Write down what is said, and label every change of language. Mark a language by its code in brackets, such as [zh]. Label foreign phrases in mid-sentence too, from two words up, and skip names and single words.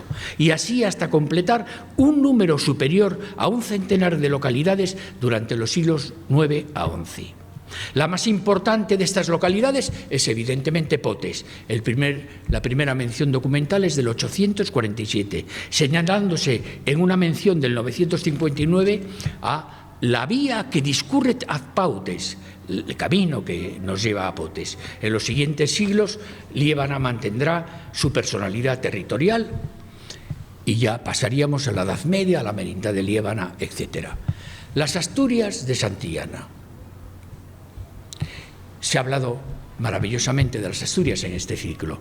[es] Y así hasta completar un número superior a un centenar de localidades durante los siglos IX a XI. La más importante de estas localidades es evidentemente Potes. La primera mención documental es del 847, señalándose en una mención del 959 a la vía que [la] discurret ad Pautes, [es] el camino que nos lleva a Potes. En los siguientes siglos, Liébana mantendrá su personalidad territorial y ya pasaríamos a la Edad Media, a la Merindad de Liébana, etc. Las Asturias de Santillana. Se ha hablado maravillosamente de las Asturias en este ciclo.